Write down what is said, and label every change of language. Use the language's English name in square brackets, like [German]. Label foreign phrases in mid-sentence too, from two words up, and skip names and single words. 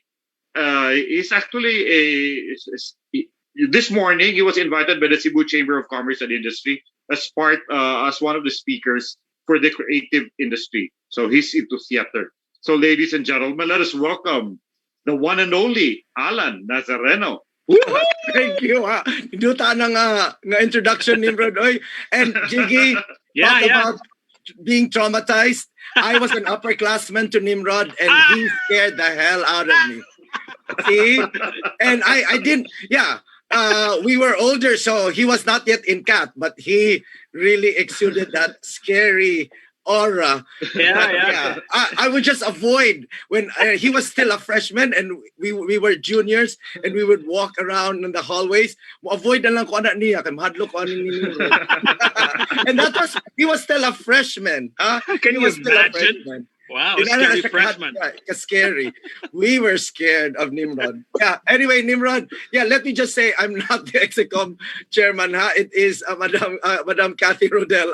[English] Is actually this morning he was invited by the Cebu Chamber of Commerce and Industry as one of the speakers for the creative industry. So he's into theater. So ladies and gentlemen, let us welcome the one and only Alan Nazareno. Thank you. [Cebuano] Duta na nga introduction, Nimrod. [English] And Jiggy, talk about being traumatized. I was an upperclassman to Nimrod, and he scared the hell out of me. See? And I didn't, we were older, so he was not yet in CAT, but he really exuded that scary aura. I would just avoid when he was still a freshman and we were juniors and we would walk around in the hallways. [Cebuano] Avoid na lang ko anak niya kay mahadlok ko ani [English] And he was still a freshman. Can you imagine? Wow, a scary freshman. Scary. We were scared of Nimrod. Yeah. Anyway, Nimrod. Yeah. Let me just say, I'm not the Execom chairman. It is Madam Kathy Rodel.